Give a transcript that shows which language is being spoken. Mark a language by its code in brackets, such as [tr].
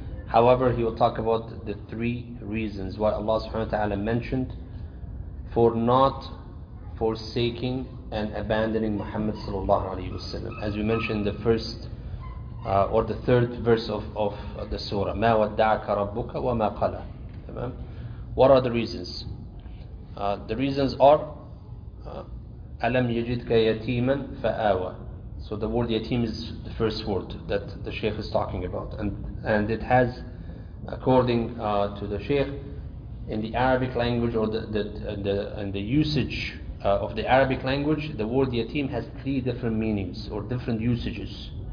[en] However, he will talk about the three reasons why Allah subhanahu wa ta'ala mentioned for not forsaking and abandoning Muhammad sallallahu alayhi wa sallam. As we mentioned, the first or the third verse of the surah, [ar] مَا وَدَّعَكَ رَبُّكَ وَمَا قَلَى. [en] What are the reasons? The reasons are [ar] أَلَمْ يَجِدْكَ يَتِيمًا فَآوَى. [en] So the word yatim is the first word that the Shaykh is talking about. And it has, according to the Shaykh, in the Arabic language or the usage of the Arabic language, the word yatim has three different meanings or different usages.